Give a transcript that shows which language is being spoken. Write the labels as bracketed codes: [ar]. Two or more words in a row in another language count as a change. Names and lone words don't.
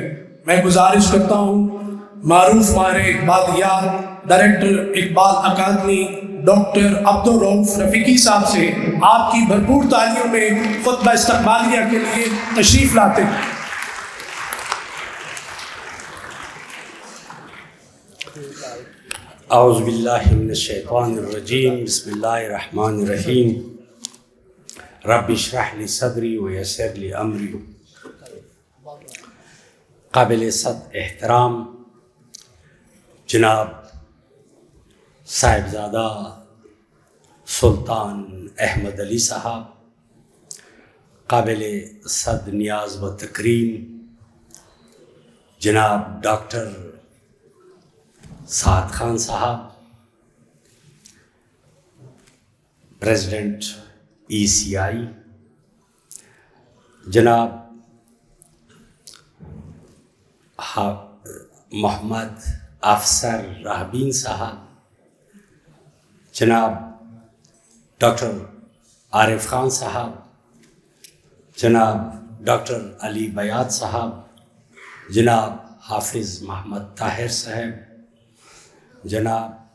[ur] میں گزارش کرتا ہوں معروف ماہر اقبالیات، ڈائریکٹر اقبال اکادمی ڈاکٹر عبدالرؤف رفیقی صاحب سے آپ کی بھرپور تالیوں میں خطبہ استقبالیہ کے لیے تشریف لاتے ہیں۔ [ar] اعوذ باللہ من الشیطان الرجیم، بسم اللہ الرحمن الرحیم۔ رب اشرح لی صدری ویسر لی امری۔ [ur] قابل صد احترام جناب صاحبزادہ سلطان احمد علی صاحب، قابل صد نیاز و تکریم جناب ڈاکٹر سعد خان صاحب، پریزیڈنٹ ECI، جناب محمد افسر راہبین صاحب، جناب ڈاکٹر عارف خان صاحب، جناب ڈاکٹر علی بیات صاحب، جناب حافظ محمد طاہر صاحب، جناب